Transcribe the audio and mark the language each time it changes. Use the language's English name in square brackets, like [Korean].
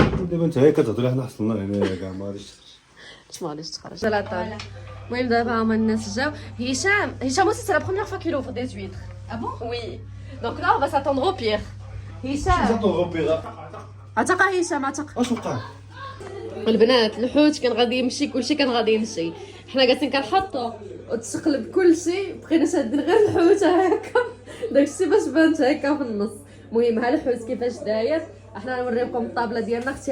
[Arabic] دابا انت هي كتهضري حنا حصلنا هنا كاع ما غاديش تخرج لا طال. المهم دابا هما الناس جاو. [French] هشام aussi c'est la première fois qu'il ouvre des huîtres. Ah bon? Oui. Donc là on va s'attendre au pire. [Arabic] هشام عتق هشام عتق. اش وقع؟ البنات الحوت كان غادي يمشي كلشي كان غادي يمشي حنا جالسين كنحطو وتشقلب كلشي بقينا شادين غير الحوت هكا داكشي باش بانت هكا في النص. المهم ها الحوت كيفاش داير احنا نوريكم الطابله ديالنا اختي.